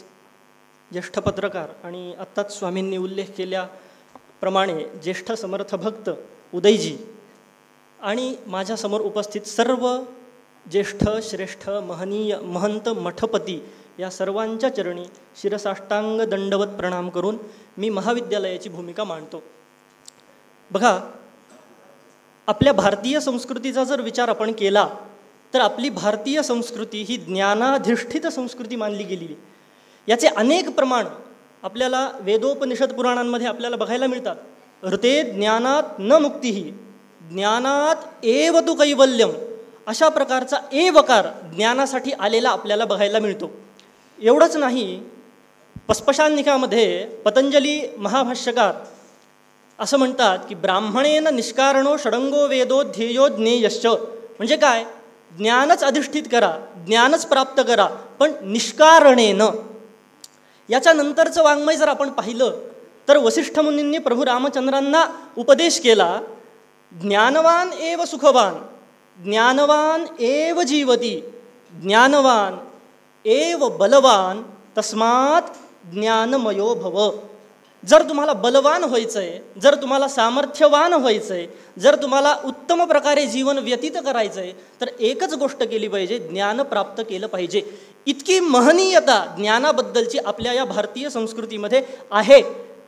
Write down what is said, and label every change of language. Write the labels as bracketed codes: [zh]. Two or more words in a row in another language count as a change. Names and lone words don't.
[mr] ज्येष्ठ पत्रकार आणि आत्ताच स्वामींनी उल्लेख केल्याप्रमाणे ज्येष्ठ समर्थ भक्त उदयजी आणि माझ्यासमोर उपस्थित सर्व ज्येष्ठ श्रेष्ठ महनीय महंत मठपती या सर्वांच्या चरणी शिरसाष्टांग दंडवत प्रणाम करून मी महाविद्यालयाची भूमिका मांडतो. बघा, आपल्या भारतीय संस्कृतीचा जर विचार आपण केला तर आपली भारतीय संस्कृती ही ज्ञानाधिष्ठित संस्कृती मानली गेलेली. याचे अनेक प्रमाण आपल्याला वेदोपनिषद पुराणांमध्ये आपल्याला बघायला मिळतात. [sa] ऋते ज्ञानात न मुक्तीही ज्ञानात एव तु कैवल्यम, [mr] अशा प्रकारचा एवकार ज्ञानासाठी आलेला आपल्याला बघायला मिळतो. एवढंच नाही, पस्पशान्निकामध्ये पतंजली महाभाष्यकार असं म्हणतात की [sa] ब्राह्मणेन निष्कारणो षडंगो वेदो ध्येयो ज्ञेयश्च. [mr] म्हणजे काय? ज्ञानच अधिष्ठित करा, ज्ञानच प्राप्त करा, पण निष्कारणेनं. याच्यानंतरचं वाङ्मय जर आपण पाहिलं तर वसिष्ठ मुनींनी प्रभू रामचंद्रांना उपदेश केला, [sa] ज्ञानवान एव सुखवान, ज्ञानवान एव जीवती, ज्ञानवान एव बलवान, तस्मात् ज्ञानमयो भव. [mr] जर तुम्हाला बलवान व्हायचं आहे, जर तुम्हाला सामर्थ्यवान व्हायचं आहे, जर तुम्हाला उत्तम प्रकारे जीवन व्यतीत करायचं आहे, तर एकच गोष्ट केली पाहिजे, ज्ञान प्राप्त केलं पाहिजे. इतकी महनीयता ज्ञानाबद्दलची आपल्या या भारतीय संस्कृतीमध्ये आहे.